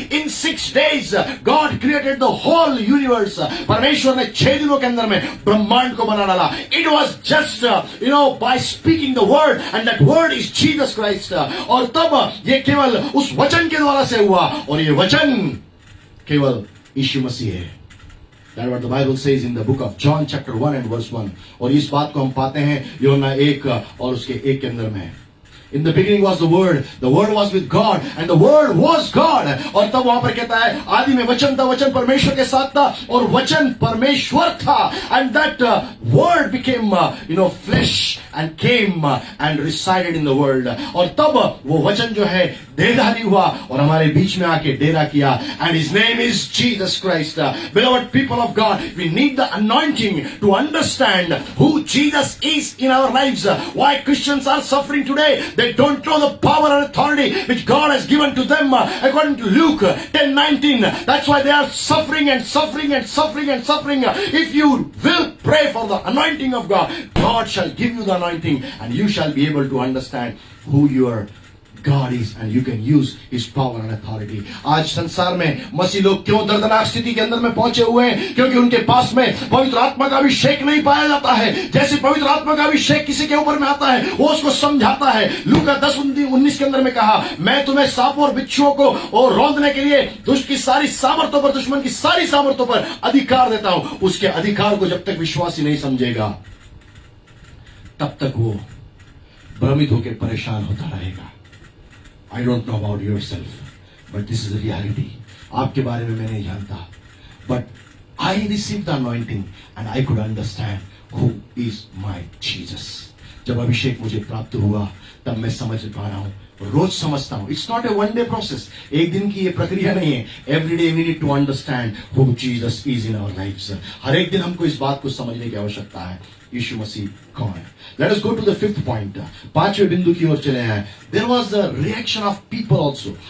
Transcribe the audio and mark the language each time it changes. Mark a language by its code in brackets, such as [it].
[en] In 6 days God created the whole universe. [hi] परमेश्वर ने 6 दिनों के अंदर में ब्रह्मांड को बना डाला। [en] It was just by speaking the word and that word is Jesus Christ. [hi] और तब ये केवल उस वचन के द्वारा से हुआ, और ये वचन केवल यीशु मसीह है। [en] That's what the Bible says in the book of John chapter 1 and verse 1। [hi] और इस बात को हम पाते हैं यूहन्ना 1 और उसके 1 के अंदर में। [en] In the beginning was the word was with God and the word was God। [hi] और तब वहां पर कहता है आदि में वचन था, वचन परमेश्वर के साथ था और वचन परमेश्वर था। [en] And that word became flesh and came and resided in the world। [hi] और तब वो वचन जो है देहधारी हुआ और हमारे बीच में आके डेरा किया। [en] And his name is Jesus Christ। Beloved people of God, we need the anointing to understand who Jesus is in our lives। Why Christians are suffering today? They don't know the power and authority which God has given to them according to Luke 10:19। That's why they are suffering and suffering and suffering and suffering। If you will pray for the anointing of God, God shall give you the anointing and you shall be able to understand who your God is and you can use his power and authority। [hi] आज संसार में मसीह लोग क्यों दर्दनाक स्थिति के अंदर में पहुंचे हुए हैं? क्योंकि उनके पास में पवित्र आत्मा का अभिषेक नहीं पाया जाता है। जैसे पवित्र आत्मा का अभिषेक किसी के ऊपर में आता है वो उसको समझाता है। लूका 10:19 के अंदर में कहा, मैं तुम्हें सांपों और बिच्छुओं को और रौंदने के लिए दुष्ट की सारी सामर्थ्यों पर, दुश्मन की सारी सामर्थ्यों पर अधिकार देता हूं। उसके अधिकार को जब तक विश्वासी नहीं समझेगा तब तक वो भ्रमित होकर परेशान होता रहेगा। [en] I don't know about yourself, but this is the reality। [hi] आपके बारे में मैं नहीं जानता, [en] but I received the anointing and I could understand who is my Jesus। [hi] जब अभिषेक मुझे प्राप्त हुआ तब मैं समझ पा रहा हूं, रोज समझता हूं। [en] it's not a one day process, [hi] एक दिन की ये प्रक्रिया नहीं है। [en] Every day we need to understand who Jesus is in our lifes. [hi] हर एक दिन हमको इस बात को समझने की आवश्यकता है, यीशु मसीह कौन है। [en] Let us go to the 5th point. [hi] 5वें बिंदु की ओर चले हैं। [en] There was the reaction of people also.